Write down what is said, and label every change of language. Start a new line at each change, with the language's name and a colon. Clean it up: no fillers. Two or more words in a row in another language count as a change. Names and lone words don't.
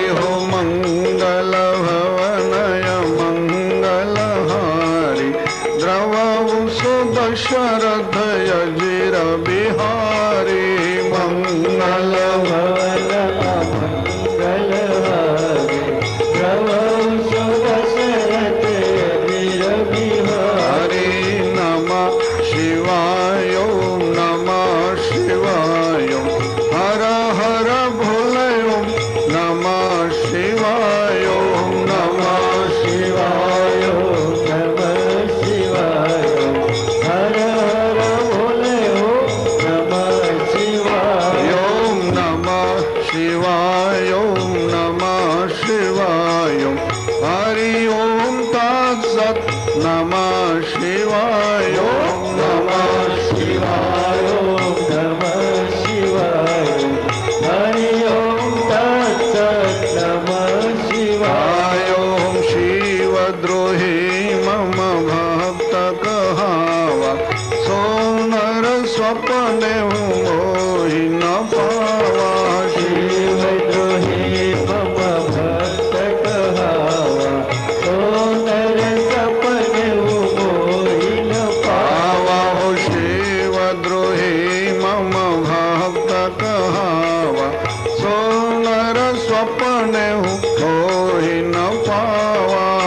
Awadhi: हारि हो मंगल भवनय मंगल हारि द्रवौ दशरथ यजिर बिहारी मंगल भवन मंगल हारि प्रभु दशरथ यजिर बिहारी
Sanskrit: हरि नमः शिवाय ओम नमः शिवाय हर हर भोले ओम नमः शिवाय ओम नमः शिवाय नमः शिवाय हर हर भोले हो नमः शिवाय ओम नमः शिवाय ओम नमः शिवाय हरि ओम तत्सत् नमः शिवाय ओम नमः शिवाय नमः शिवाय हरि ओम तत्सत् नमः शिवाय
Awadhi: ओम शिवद्रोही मम भक्त कहावा सोनर स्वप्ने मोहि न पावा शिवद्रोही मम भक्त कहावा सोनर सपने मोहि न पावा हो शिवद्रोही मम भक्त कहावा सोनर स्वप्ने मोहि न पावा